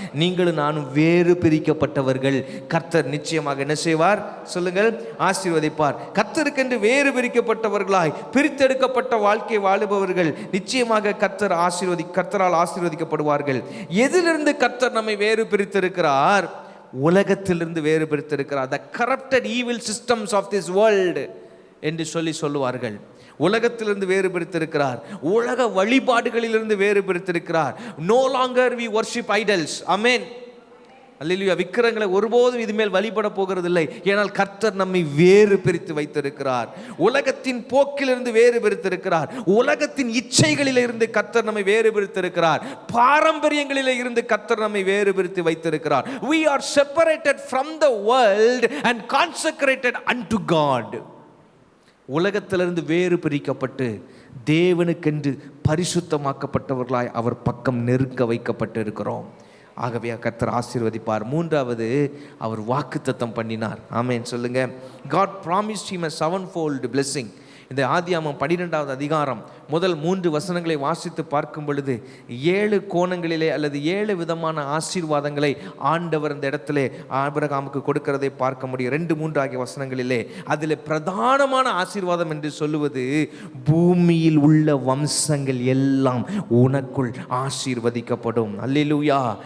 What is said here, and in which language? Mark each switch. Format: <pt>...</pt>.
<ta>நீங்களும் நானும் வேறு பிரிக்கப்பட்டவர்கள், கர்த்தர் நிச்சயமாக என்ன செய்வார் சொல்லுங்கள்? ஆசீர்வதிப்பார். கர்த்தருக்கென்று வேறு பிரிக்கப்பட்டவர்களாய் பிரித்தெடுக்கப்பட்ட வாழ்க்கை வாழுபவர்கள் நிச்சயமாக கர்த்தரால் ஆசீர்வதிக்கப்படுவார்கள். எதிலிருந்து கர்த்தர் நம்மை வேறு பிரித்திருக்கிறார்? உலகத்திலிருந்து வேறு பிரித்திருக்கிறார்.</ta> <en>the corrupted evil systems of this world</en> <ta>என்று சொல்லுவார்கள். உலகத்திலிருந்து வேறு பிரித்திருக்கிறார். உலக வழிபாடுகளிலிருந்து வேறு பிரித்திருக்கிறார்.</ta> <en>no longer we worship idols. amen. அல்லேலூயா.</en> <ta>விக்கிரங்களை ஒருபோதும் இதுமேல் வழிபட போகிறதில்லை. ஏனால் கர்த்தர் நம்மை வேறு பிரித்து வைத்திருக்கிறார். உலகத்தின் போக்கிலிருந்து வேறு பிரித்திருக்கிறார். உலகத்தின் இச்சைகளிலிருந்து கர்த்தர் நம்மை வேறு பிரித்திருக்கிறார். பாரம்பரியங்களிலே இருந்து கர்த்தர் நம்மை வேறு பிரித்து வைத்திருக்கிறார்.</ta> <en>we are separated from the world and consecrated unto God.</en> <ta>உலகத்திலிருந்து வேறு பிரிக்கப்பட்டு தேவனுக்கென்று பரிசுத்தமாக்கப்பட்டவர்களாய் அவர் பக்கம் நெருங்க வைக்கப்பட்டு இருக்கிறோம். ஆகவே கர்த்தர் ஆசீர்வதிப்பார். மூன்றாவது, அவர் வாக்குத்தத்தம் பண்ணினார். ஆமென் சொல்லுங்க.</ta> <en>God promised him a sevenfold blessing.</en> <ta>இந்த ஆதியாகமம் 12வது அதிகாரம் முதல் 3 வசனங்களை வாசித்து பார்க்கும் பொழுது 7 கோணங்களிலே அல்லது 7 விதமான ஆசீர்வாதங்களை ஆண்டவர் இந்த இடத்திலே ஆபிரகாமுக்கு கொடுக்கிறதை பார்க்க முடியும். 2-3 ஆகிய வசனங்களிலே அதில் பிரதானமான ஆசீர்வாதம் என்று சொல்லுவது, பூமியில் உள்ள வம்சங்கள் எல்லாம் உனக்குள் ஆசீர்வதிக்கப்படும். அல்லேலூயா.</ta>